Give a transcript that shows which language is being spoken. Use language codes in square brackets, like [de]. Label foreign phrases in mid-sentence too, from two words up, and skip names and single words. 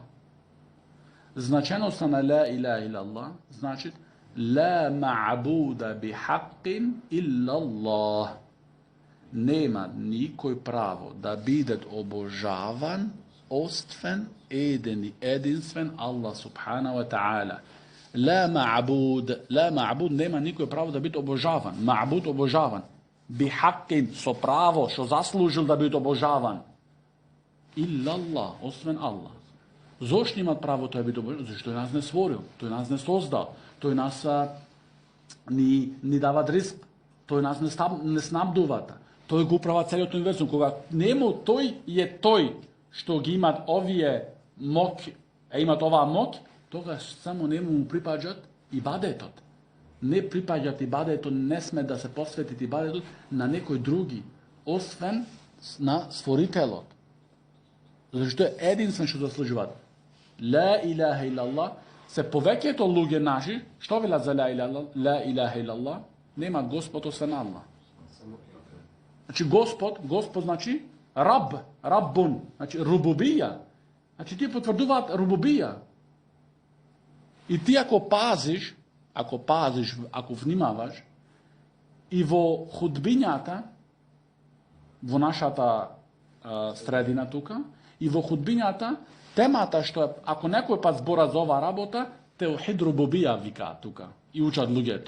[mk] Значеноста на [ar] لا إله إلا الله значи لا معبود بحق إلا الله. [mk] Нема никој право да биде обожаван освен единствен Аллах субхана ва та'ала. [ar] لا معبود, [mk] нема никој право да биде обожаван. Ма'буд обожаван. Бихаққин, со право, што заслужил да биде обожаван. Иллаллах, освен Аллах. Зошто имат право тоа да биде обожаван? Зашто тој нас не створил, тој нас не создал, тој нас ни дава ризк, тој нас не снабдува. Тој го управа целиот универзум. Кога нему тој е тој што ги имат овие моќ, имат оваа моќ, тогаш само нему му припаѓат ибадетот. Не припаѓат ибадетот, не сме да се посветит ибадетот на некој други, освен на Створителот. Зашто е единствен што заслужуваат. [ar] لا إله إلا الله, [mk] се повеќето луѓе наши, што велат за [ar] لا إله إلا الله, [mk] нема Господ освен Аллах. Значи Господ значи раб, раббун, значи рубубија. Значи тие потврдуваат рубубија. И ти ако пазиш, ако внимаваш, и во худбињата, во нашата средина тука, и во худбињата, темата што е, ако некој пат збора за оваа работа, [ar] توحيد الربوبية [mk] вика тука, и учат луѓето.